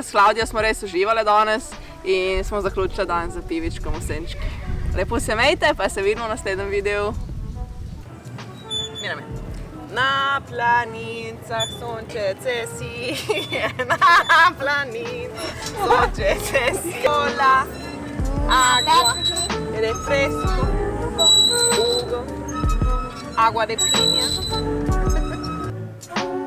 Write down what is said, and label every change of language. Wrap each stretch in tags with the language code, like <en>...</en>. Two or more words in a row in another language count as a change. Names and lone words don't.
<sl>S Klavdijo smo res uživali danes in smo zaključili dan za pivičkom v senčki. Lepo se imejte, pa se vidimo v naslednjem videu.</sl> <es>Mirame.</es> <sl>Na planincah sončece si, na planincah sončece si.</sl> <es>Cola, agua, refresco, jugo, agua de piña.</es>